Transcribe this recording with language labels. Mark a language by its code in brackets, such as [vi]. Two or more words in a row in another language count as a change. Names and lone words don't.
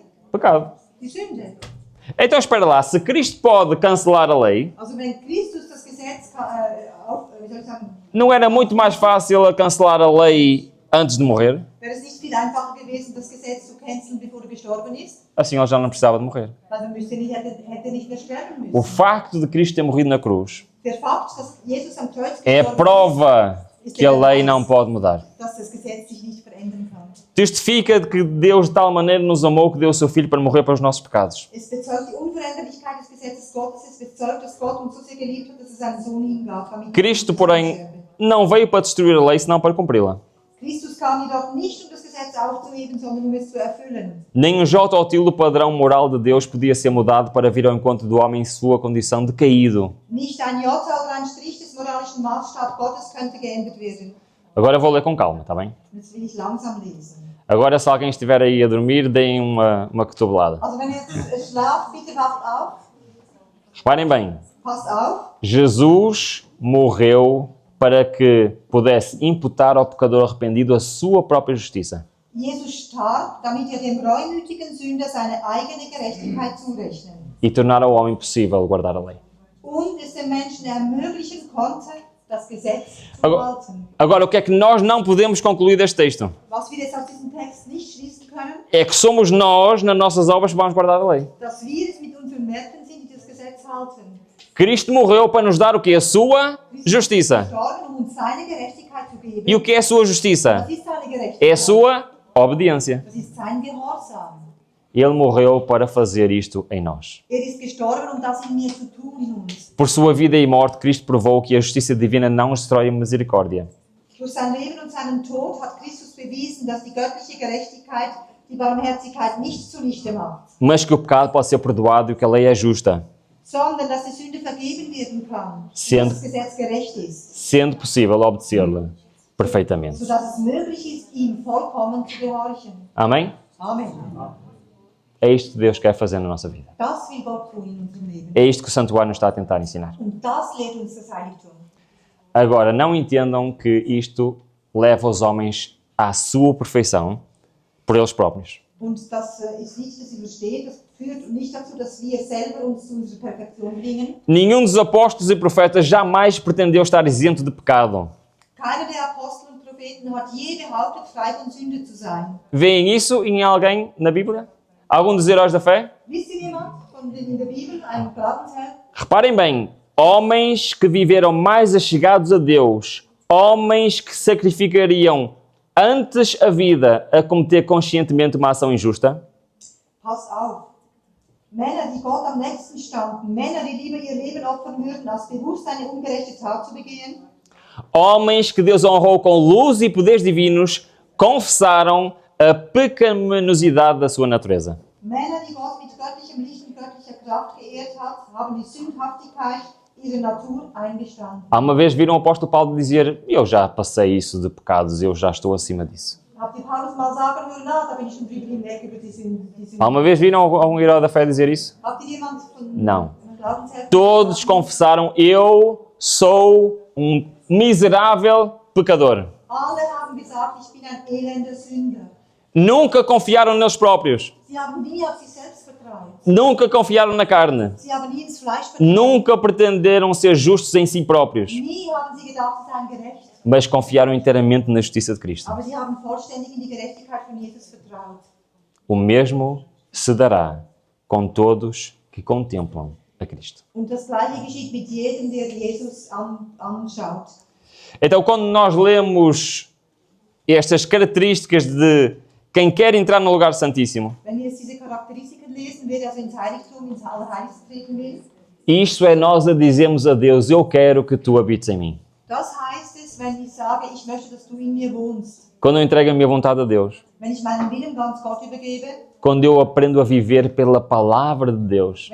[pt] Pecado. [de] Die Sünde. [pt] Então espera lá, se Cristo pode cancelar a lei, [de] Also wenn Christus das Gesetz wie soll ich sagen, [pt] não era muito mais fácil a cancelar a lei antes de morrer? [de] wäre es nicht viel einfacher gewesen, das Gesetz zu canceln, bevor er gestorben ist? [pt] Assim ele já não precisava de morrer. [de] Weil dann hätte nicht mehr sterben [pt] O [de] müssen. [pt] facto de Cristo ter morrido na cruz [de] Der Fakt, dass Jesus am Kreuz [pt] é a [de] gestorben [pt] prova que a lei não pode mudar. [de] ist, dass das Gesetz sich nicht verändern kann. [pt] Testifica de que Deus de tal maneira nos amou que deu o seu Filho para morrer para os nossos pecados. [de] Es bezeugt die Unveränderlichkeit des Gesetzes Gottes, es bezeugt, dass Gott uns so sehr geliebt hat, dass er seinen Sohn hingab, damit [pt] Cristo, [de] wir [pt] porém, [de] sterben. [pt] não veio para destruir a lei, senão para cumpri-la. [de] Christus kam jedoch nicht, um das Gesetz aufzuheben, sondern um es zu erfüllen. [pt] Nem um jota ou tilo padrão moral de Deus podia ser mudado para vir ao encontro do homem em sua condição de caído. [de] Nicht ein Jota oder ein Strich des moralischen Maßstabs Gottes könnte geändert werden. [pt] Agora eu vou ler com calma, está bem? [de] Jetzt will ich langsam lesen. [pt] Agora, se alguém estiver aí a dormir, deem uma cotovelada. [de] Also wenn ihr jetzt schlaft, bitte wacht auf, [pt] Reparem bem, [de] passt auf. [pt] Jesus morreu para que pudesse imputar ao pecador arrependido a sua própria justiça. [de] Jesus starb, damit er dem reumütigen Sünder seine eigene Gerechtigkeit zurechnen [pt] E tornar ao homem possível guardar a lei. [de] und es dem Menschen ermöglichen konnte, das Gesetz zu halten. [pt] Agora, o que é que nós não podemos concluir deste texto? [de] Was wir jetzt aus diesem Text nicht schließen können, [pt] É que somos nós, nas nossas obras, que vamos guardar a lei. [de] dass wir es mit unseren Werken sind, die das Gesetz halten. [pt] Cristo morreu para nos dar o que? A sua justiça. [de] Gestorben, um uns seine Gerechtigkeit zu geben. [pt] E o que é a sua justiça? [de] Was ist seine Gerechtigkeit? [pt] É a sua obediência. [de] Das ist sein Gehorsam. [pt] Ele morreu para fazer isto em nós. [de] Er ist gestorben, um das in mir zu tun in uns. [pt] Por sua vida e morte, Cristo provou que a justiça divina não destrói a misericórdia. [de] Durch sein Leben und seinen Tod hat Christus bewiesen, dass die göttliche Gerechtigkeit die Barmherzigkeit nicht zunichte macht, [pt] Mas que o pecado pode ser perdoado e que a lei é justa, [de] sondern dass die Sünde vergeben werden kann, [pt] Sendo- [de] dass das Gesetz gerecht ist, [pt] sendo possível obedecer-lhe perfeitamente. [de] sodass es möglich ist, ihm vollkommen zu gehorchen. [pt] Amém? [de] Amen. [pt] É isto que Deus quer fazer na nossa vida. [de] Das will Gott tun in unserem Leben. [pt] É isto que o santuário nos está a tentar ensinar. [de] Und das lehrt uns das Heiligtum. [pt] Agora, não entendam que isto leva os homens à sua perfeição por eles próprios. [de] Und das ist nicht, dass sie verstehen, das führt nicht dazu, dass wir selber uns zu unserer Perfektion bringen. [pt] Nenhum dos apóstolos e profetas jamais pretendeu estar isento de pecado. [de] Keiner der Apostel und Propheten hat je behauptet, frei von Sünde zu sein. [pt] Veem isso em alguém na Bíblia? Algum dos heróis da fé? [de] Wisst ihr jemand in der Bibel, ein Glaubensherr? [pt] Reparem bem, homens que viveram mais achegados a Deus, homens que sacrificariam antes a vida a cometer conscientemente uma ação injusta, [de] Pass auf. Männer, die Gott am nächsten standen, Männer, die lieber ihr Leben opfern würden, als bewusst eine ungerechte Tat zu begehen, [pt] homens que Deus honrou com luz e poderes divinos, confessaram a pecaminosidade da sua natureza. [de] Männer, die Gott mit göttlichem Licht und göttlicher Kraft geehrt hat, haben die Sündhaftigkeit ihrer Natur eingestanden. [pt] Há uma vez viram o apóstolo Paulo dizer: eu já passei isso de pecados, eu já estou acima disso. [de] Habt ihr Paulus mal sagen hören, da bin ich schon drüber hinweg über die Sünde. [pt] Há uma vez viram algum herói da fé dizer isso? [de] Habt ihr jemand von [pt] Não. [de] Glaubensherr? [pt] Todos confessaram: eu sou um miserável pecador. [de] Alle haben gesagt, ich bin ein elender Sünder. [pt] Nunca confiaram neles próprios. [de] Sie haben nie auf sich selbst vertraut. vertraut. [pt] Nunca confiaram na carne. [de] Sie haben nie ins Fleisch vertraut. [pt] Nunca pretenderam ser justos em si próprios. [de] Nie haben sie gedacht, sie seien gerecht. [pt] Mas confiaram inteiramente na justiça de Cristo. [de] Aber sie haben vollständig in die Gerechtigkeit von Jesus vertraut. [pt] O mesmo se dará com todos que contemplam a Cristo. [de] Und das Gleiche geschieht mit jedem, der Jesus anschaut. [pt] Então, quando nós lemos estas características de quem quer entrar no lugar santíssimo, [de] Wenn wir jetzt diese Charakteristiken lesen, wer also ins Heiligtum, ins Allerheiligste treten will, [pt] isto é nós a dizermos a Deus, eu quero que tu habites em mim. [de] das heißt es, wenn ich sage, ich möchte, dass du in mir wohnst. [pt] Quando eu entrego a minha vontade a Deus, [de] Wenn ich meinen Willen ganz Gott übergebe, [pt] quando eu aprendo a viver pela palavra de Deus,